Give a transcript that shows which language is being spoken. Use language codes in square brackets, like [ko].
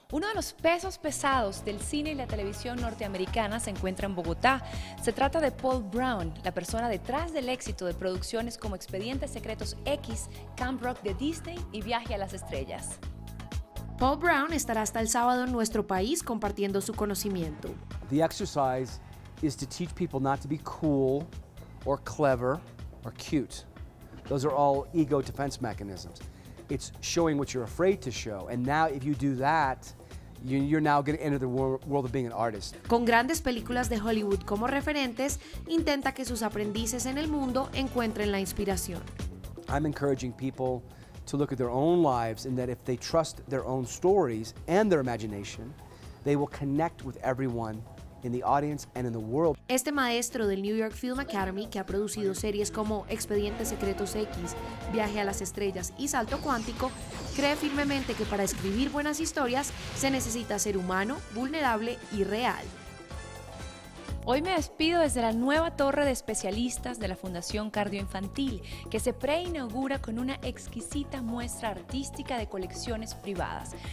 [es] Uno de los pesos pesados del cine y la televisión norteamericana se encuentra en Bogotá. Se trata de Paul Brown, la persona detrás del éxito de producciones como Expedientes Secretos X, Camp Rock de Disney y Viaje a las Estrellas. Paul Brown estará hasta el sábado en nuestro país compartiendo su conocimiento. [en] The exercise is to teach people not to be cool or clever or cute. Those are all ego defense mechanisms. It's showing what you're afraid to show. And now if you do that, you're now going to enter the world of being an artist. [es] Con grandes películas de Hollywood como referentes, intenta que sus aprendices en el mundo encuentren la inspiración. [en] I'm encouraging people to look at their own lives and that if they trust their own stories and their imagination, they will connect with everyone in the audience and in the world. [es] Este maestro del New York Film Academy, que ha producido series como Expedientes Secretos X, Viaje a las Estrellas y Salto Cuántico, cree firmemente que para escribir buenas historias se necesita ser humano, vulnerable y real. Hoy me despido desde la nueva torre de especialistas de la Fundación Cardioinfantil, que se preinaugura con una exquisita muestra artística de colecciones privadas.